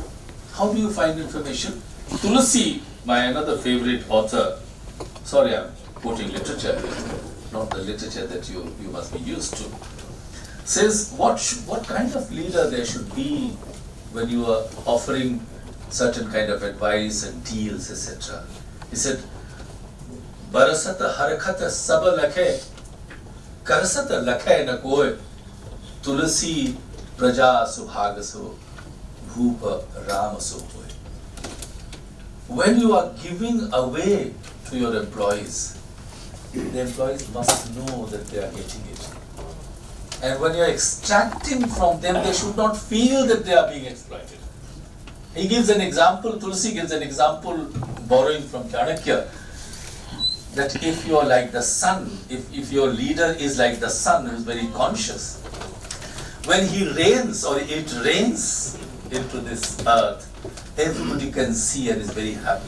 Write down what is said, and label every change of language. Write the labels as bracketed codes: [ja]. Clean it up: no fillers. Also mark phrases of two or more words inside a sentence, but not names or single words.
[en] How do you find information? Tulsi, my another favorite author, sorry I'm quoting literature, not the literature that you must be used to, says what kind of leader there should be when you are offering certain kind of advice and deals, etc. He said, [awa] बरसत हरकत सब लखे, करसत लखे न कोए, तुलसी प्रजा सुभागसो, भूप रामसो कोए. [en] When you are giving away to your employees, the employees must know that they are getting it. And when you're extracting from them, they should not feel that they are being exploited. He gives an example, Tulsi gives an example, borrowing from Chanakya, that if you're like the sun, if your leader is like the sun who is very conscious, when he rains or it rains into this earth, everybody can see and is very happy.